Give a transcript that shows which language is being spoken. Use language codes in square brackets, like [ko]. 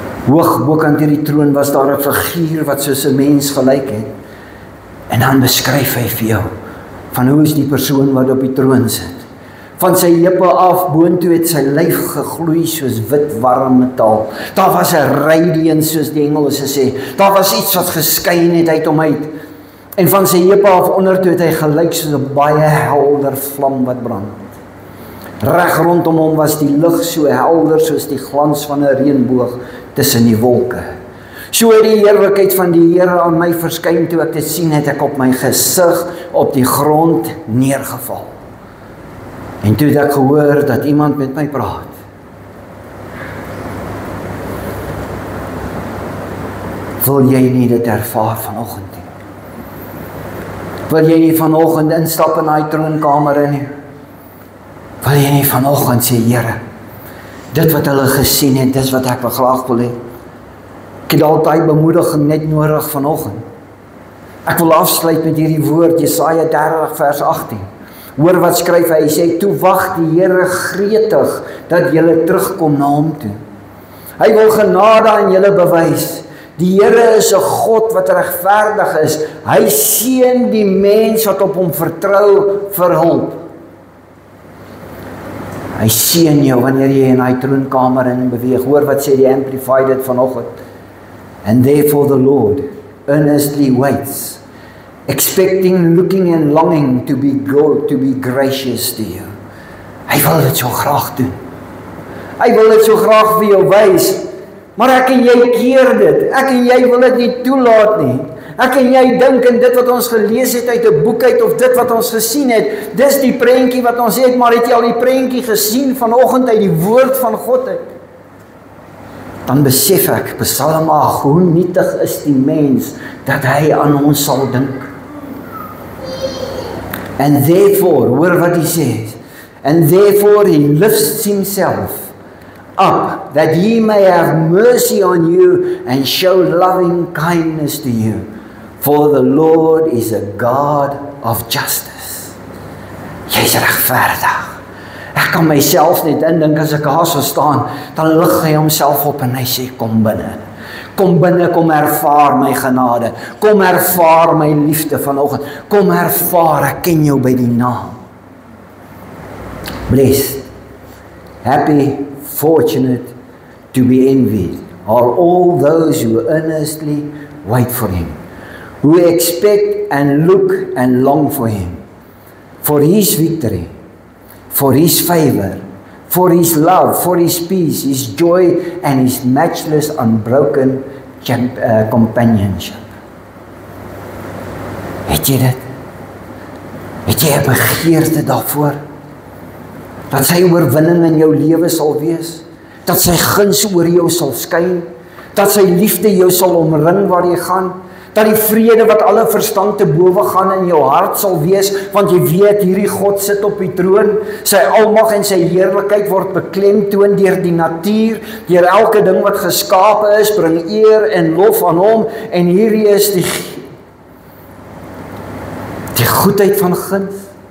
[af] Hoog bokant hierdie troon was daar 'n figuur wat soos 'n mens gelyk het. En dan beskryf hy vir jou van hoe is die persoon wat op die troon sit. Van sy heupe af boontoe het sy lyf gegloei soos wit warm metaal. Daar was 'n radiance soos die Engelse sê. Daar was iets wat geskyn het uit hom uit. En van sy heupe af ondertoe het hy gelyk soos 'n baie helder vlam wat brand. Reg rondom hom was die lig so helder soos die glans van 'n reënboog tussen die wolke. So het die heerlikheid van die Here aan my verskyn. Toe ek dit sien, het ek op my gesig op die grond neergeval. En toe het ek gehoor dat iemand met my praat. Wil jy nie dit ervaar vanoggend nie? Wil jy nie vanoggend instap in daai troonkamer in nie? Wil jy nie vanoggend sê, Here, dit wat hulle gesien het, dis wat ek graag wil hê. Ek het altyd bemoediging net nodig vanoggend. Ek wil afsluit met hierdie woord, Jesaja 30 vers 18. Hoor wat skryf hy, hy sê, toe wag die Here gretig, dat julle terugkom na hom toe. Hy wil genade aan julle bewys. Die Here is 'n God wat regverdig is. Hy seën die mens wat op hom vertrou vir hulp. Hy seën jou wanneer jy in daai troonkamer in beweeg. Hoor wat sê die Amplified dit vanoggend. [en] And therefore the Lord earnestly waits, expecting, looking and longing to be gracious to you. [af] Hy wil dit so graag doen. Hy wil dit so graag vir jou wys. Maar ek en jy keer dit. Ek en jy wil dit nie toelaat nie. Ek en jy dink in dit wat ons gelees het uit 'n boek uit, of dit wat ons gesien het, dis die prentjie wat ons het, maar het jy al die prentjie gesien vanoggend uit die woord van God uit? Dan besef ek, Psalm 8, hoe nietig is die mens, dat hy aan ons sal dink. [en] And therefore, [af] hoor wat hy sê, [en] and therefore he lifts himself up, that he may have mercy on you and show loving kindness to you. For the Lord is a God of justice. [af] Jy is regverdig. Ek kan myself net indink as ek daar so staan, dan lig hy homself op en hy sê, kom binne. Kom binne, kom ervaar my genade. Kom ervaar my liefde vanoggend. Kom ervaar, ek ken jou by die naam. [en] Blessed, happy, fortunate, to be envied are all those who earnestly wait for him, who expect and look and long for him, for his victory, for his favor, for his love, for his peace, his joy, and his matchless, unbroken companionship. [af] Het jy dit? Het jy 'n begeerte daarvoor? Dat sy oorwinning in jou lewe sal wees? Dat sy guns oor jou sal skyn? Dat sy liefde jou sal omring waar jy gaan? Dat die vrede wat alle verstand te bowe gaan in jou hart sal wees, want jy weet hierdie God sit op die troon, sy almag en sy heerlikheid word beklemtoon deur die natuur, deur elke ding wat geskape is, bring eer en lof aan hom, en hierdie is die goedheid van guns.